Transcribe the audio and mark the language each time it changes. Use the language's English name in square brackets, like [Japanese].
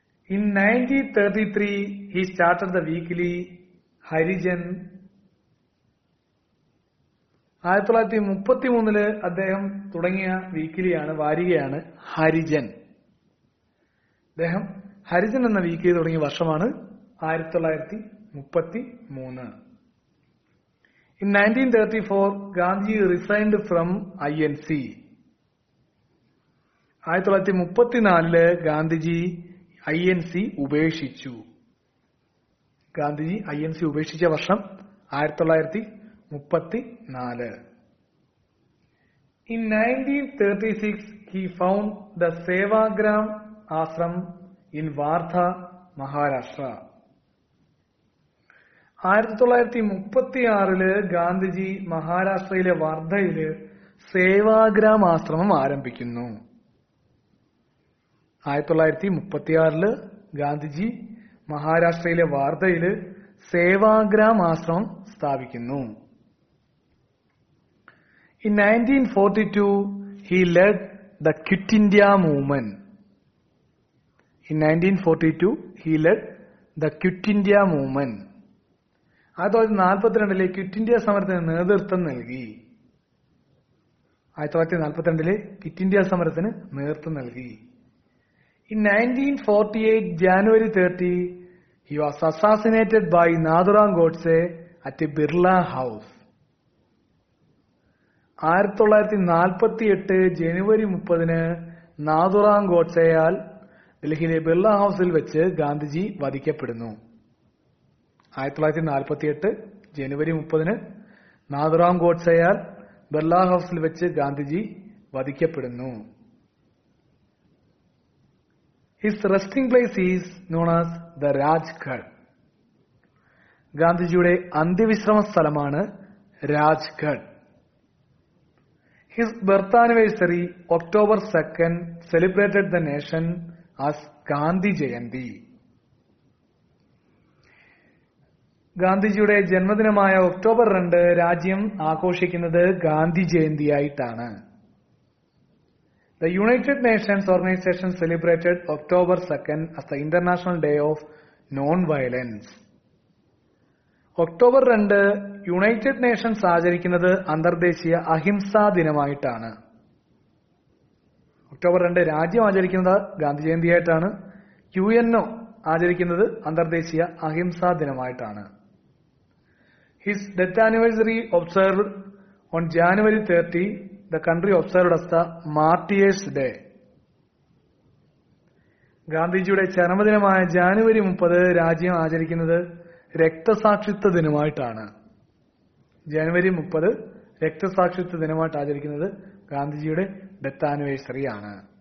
[English] In 1933, he started the weekly Harijan. [Malayalam] 1933 അദ്ദേഹം തുടങ്ങിയ വീക്കിലിയാണ് വാരികയാണ് ഹരിജൻ. അദ്ദേഹം ഹരിജൻ എന്ന വീക്കിലി തുടങ്ങിയ വർഷമാണ് 1933. [English] In 1934, Gandhi resigned from INC. [Malayalam] 1934 Gandhiji INC ഉപേക്ഷിച്ചു. ഗാന്ധിജി INC ഉപേക്ഷിച്ച വർഷം 1934. [English] In 1936, he found the Sevagram Ashram in Wardha, Maharashtra. [Malayalam] 1936 Gandhiji മഹാരാഷ്ട്രയിലെ വാർധയില് സേവാഗ്രാം ആശ്രമം ആരംഭിക്കുന്നു. 1936 ഗാന്ധിജി മഹാരാഷ്ട്രയിലെ വാർധയില് സേവാഗ്രാം ആശ്രമം സ്ഥാപിക്കുന്നു. [English] In 1942, he led the Quit India movement. In 1942, he led the Quit India movement. [Malayalam] 1942 quit India സമരത്തിന് നേതൃത്വം നൽകി. 1942 ക്വിറ്റ് ഇന്ത്യ സമരത്തിന് നേതൃത്വം നൽകി. [English] In 1948, January 30, he was assassinated by Nathuram Godse at Birla House. [Malayalam] 1948 ജനുവരി 30 നാഥുറാം ഗോഡ്സെയാൽ ഡൽഹിയിലെ ബിർള ഹൌസിൽ വെച്ച് ഗാന്ധിജി വധിക്കപ്പെടുന്നു. 1948 ജനുവരി 30 നാഥുറാം ഗോഡ്സെയാൽ ബിർള ഹൌസിൽ വെച്ച് Gandhiji വധിക്കപ്പെടുന്നു. [English] His resting place is known as the Rajghat. [Malayalam] ഗാന്ധിജിയുടെ അന്ത്യവിശ്രമ സ്ഥലമാണ് Rajghat. [English] His birth anniversary, October 2nd, celebrated the nation as Gandhi Jayanti. [Malayalam] ഗാന്ധിജിയുടെ ജന്മദിനമായ ഒക്ടോബർ 2 രാജ്യം ആഘോഷിക്കുന്നത് Gandhi ജയന്തിയായിട്ടാണ്. [English] The United Nations Organization celebrated October 2nd as the International Day of Non-Violence. [Malayalam] October 2 United Nations ആചരിക്കുന്നത് അന്തർദേശീയ അഹിംസാ ദിനമായിട്ടാണ്. October 2 രാജ്യം ആചരിക്കുന്നത് Gandhi ജയന്തിയായിട്ടാണ്. UNO ആചരിക്കുന്നത് അന്തർദേശീയ അഹിംസാ ദിനമായിട്ടാണ്. [English] His death anniversary observed on January 30, the country observed as the Martyrs' Day. [Malayalam] ഗാന്ധിജിയുടെ ചരമദിനമായ ജാനുവരി 30 രാജ്യം ആചരിക്കുന്നത് രക്തസാക്ഷിത്വ ദിനമായിട്ടാണ്. ജനുവരി 30 രക്തസാക്ഷിത്വ ദിനമായിട്ട് ആചരിക്കുന്നത് ഗാന്ധിജിയുടെ ഡെത്ത് ആനിവേഴ്സറി ആണ്.